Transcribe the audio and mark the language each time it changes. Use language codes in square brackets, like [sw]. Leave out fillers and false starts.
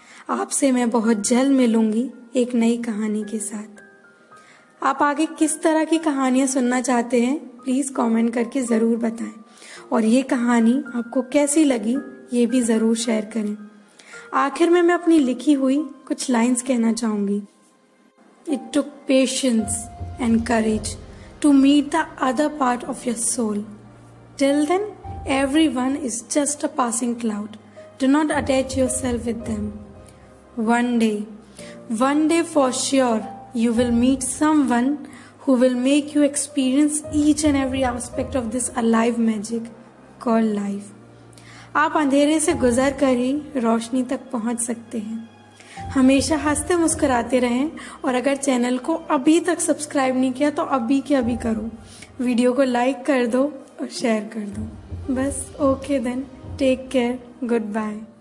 [hi] आपसे मैं बहुत जल्द मिलूंगी एक नई कहानी के साथ। आप आगे किस तरह की कहानियां सुनना चाहते हैं, प्लीज कमेंट करके जरूर बताएं, और ये कहानी आपको कैसी लगी ये भी जरूर शेयर करें। आखिर में मैं अपनी लिखी हुई कुछ लाइंस कहना चाहूंगी। [en] It took patience and courage to meet the other part of your soul. Till then, everyone is just a passing cloud. Do not attach yourself with them. One day for sure, you will meet someone who will make you experience each and every aspect of this alive magic called life. [hi] आप अंधेरे से गुजर कर ही रोशनी तक पहुंच सकते हैं। हमेशा हंसते मुस्कुराते रहें और अगर चैनल को अभी तक सब्सक्राइब नहीं किया तो अभी के अभी करो। वीडियो को लाइक कर दो और शेयर कर दो। बस [en] Okay then, take care, goodbye.